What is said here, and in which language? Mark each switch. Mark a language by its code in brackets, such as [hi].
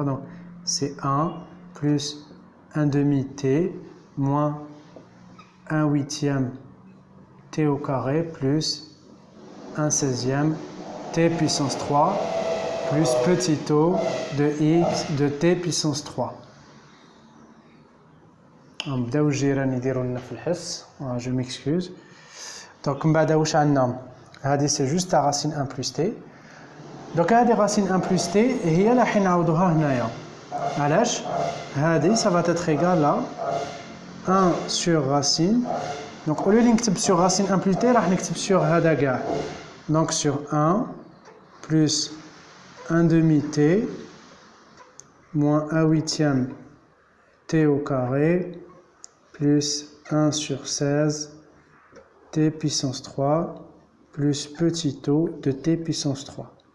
[fr] Donc, c'est 1 plus 1 demi t moins 1 huitième t au carré plus 1 seizième t puissance 3 plus petit o de x de t puissance 3. [ar] نبداو الجيران يديروا لنا في الحس. [fr] Je m'excuse. Donc [ar] من بعد واش عندنا هذه [fr] c'est juste la racine 1 plus t. Donc [ar] هذه [fr] racine 1 plus t [ar] هي اللي حنعوضوها هنايا. علاش هذه [fr] ça va être égal à 1 sur racine. Donc au lieu de [ar] نكتب [fr] sur racine 1 plus t [ar] راح نكتب [fr] sur [ar] هذا كاع. [fr] Donc sur 1 plus 1 demi t moins 1 huitième t au carré plus 1 sur 16 t puissance 3 plus petit o de t puissance 3.